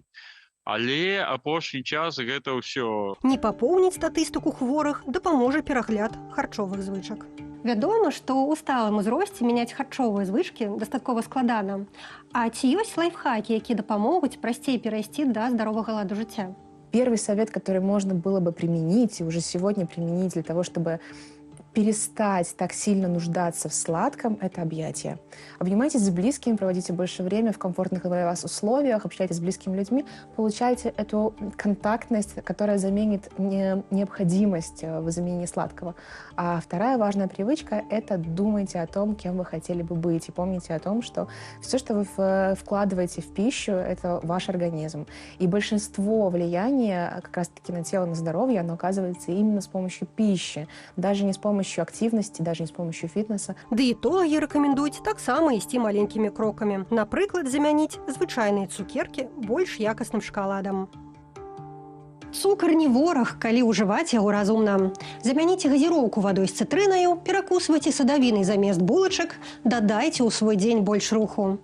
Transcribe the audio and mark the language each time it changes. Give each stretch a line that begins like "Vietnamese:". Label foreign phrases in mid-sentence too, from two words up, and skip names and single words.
Belarusian: Але апошні час гэта ўсё. Не папоўніць статыстыку хворых дапаможа перагляд харчовых звычак. Вядома, што ў сталым узросце мяняць харчовыя звычкі дастаткова складана. А ці ёсць лайфхакі, якія дапамогуць прасцей перайсці да здаровага ладу жыцця?
Russian: Первый совет, который можно было бы применить, и уже сегодня применить для того, чтобы перестать так сильно нуждаться в сладком, это объятия. Обнимайтесь с близкими, проводите больше времени в комфортных для вас условиях, общайтесь с близкими людьми, получайте эту контактность, которая заменит необходимость в замене сладкого. А вторая важная привычка – это думайте о том, кем вы хотели бы быть, и помните о том, что все, что вы вкладываете в пищу, это ваш организм. И большинство влияния как раз-таки на тело, на здоровье, оно оказывается именно с помощью пищи, даже не с помощью активности, даже не с помощью фитнеса.
Belarusian: Дыетологи рэкамендуюць таксама ісці маленькімі крокамі. Напрыклад, замяніць звычайныя цукеркі больш якасным шакаладам. Цукар не вораг, калі ўжываць яго разумна. Замяніце газіроўку вадой з цытрынаю, перакусвайце садавінай замест булачак, дадайце ў свой дзень больш руху.